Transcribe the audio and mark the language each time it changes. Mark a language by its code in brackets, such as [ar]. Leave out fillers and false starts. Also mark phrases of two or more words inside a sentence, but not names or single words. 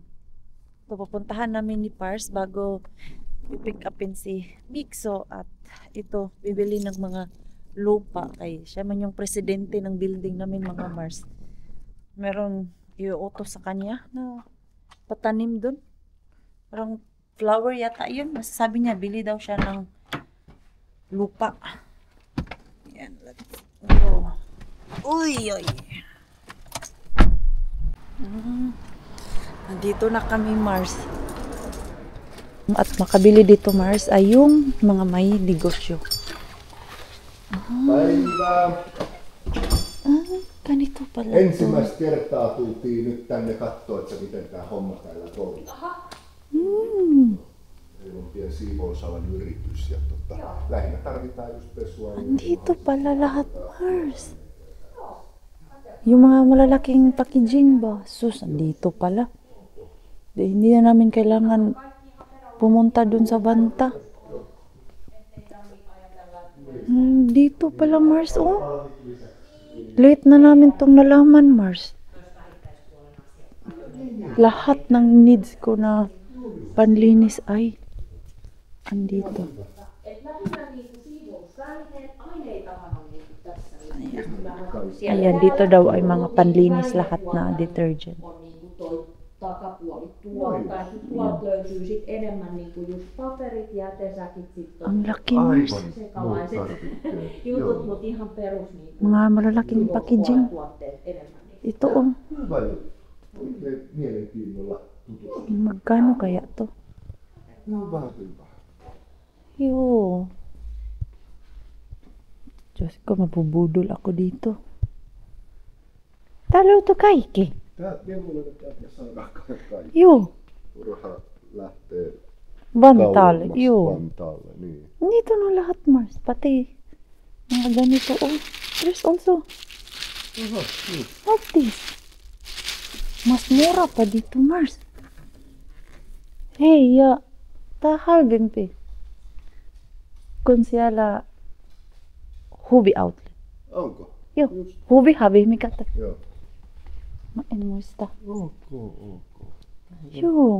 [tl] Ito, pupuntahan namin ni Pars bago i-pick upin si Mixo at ito, bibili ng mga lupa kay siya man yung presidente ng building namin, mga Mars. Meron i-utos sa kanya na patanim dun. Parang flower yata yun. Masasabi niya, bili daw siya ng lupa. Yan, [en] let's go. Uy, uy. [tl] Nandito na kami, Mars. At makabili dito, Mars, ay yung mga may negosyo. Ganito pala. [fi] Ensimmäistä kertaa tultiin nyt tänne katsoa, että miten tämä homma täällä toimii. Meillä on pieni siivousalan yritys ja lähinnä tarvitaan just pesua. [tl] Andito pala lahat, Mars. Yung mga malalaking packaging ba? Sus, andito pala. Hindi na namin kailangan pumunta dun sa banta. Dito pala, Mars, oh. Late na namin tong nalaman, Mars. Lahat ng needs ko na panlinis ay andito. Ayan, dito daw ay mga panlinis lahat na detergent. [fi] Takapuoli tuolta, tuolta löytyy sit enemmän niinku just paperit, jätesäkit, sit [tl] Ang laki, Mars. [fi] sekalaiset jutut, mut ihan perus niinku [tl] Mga malalaking packaging. [fi] tuotteet enemmän. [tl] Ito, oh. [fi] Hyvä juttu. Oikein mielenkiinnolla tutustua. [tl] Magkano kaya to? [fi] Hyvä. Yo. [tl] Diyos ko, mabubudol ako dito. [fi] Talo to kaikki. Tää mieluummin täältä saadaan kaikki. Yo. Turha lähtee Vantaalle. kauemmas Yo. Vantaalle, niin. [tl] Dito na lahat, Mars. Pati mga ganito. [en] Oh, there's also [fi] Aha, niin. [en] like this. [tl] Mas mura pa dito, Mars. [fi] Hei, ja tää halvempi kun siellä Huvi Outlet. Onko? Joo, Just. Huvi, mikä tää? Joo. Mä en muista. Ok. Joo,